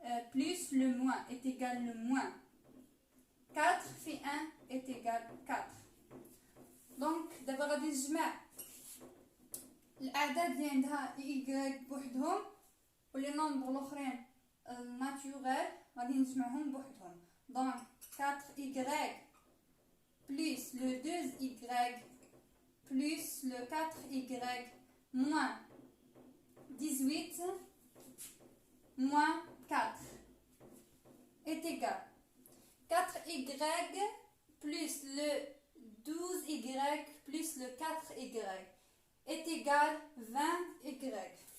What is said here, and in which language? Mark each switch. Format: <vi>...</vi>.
<fr>Plus le moins est égal le moins. 4 في 1 est égal 4.</fr> <ar>دونك دابا غادي نجمع الاعداد اللي عندها y بوحدهم ولي نومبر الاخرين ناتوريل غادي نجمعهم بوحدهم. دونك</ar> <fr>4y plus le 2y plus le 4y moins 18 moins 4 est égal 4y plus le 12y plus le 4y est égal 20y.</fr>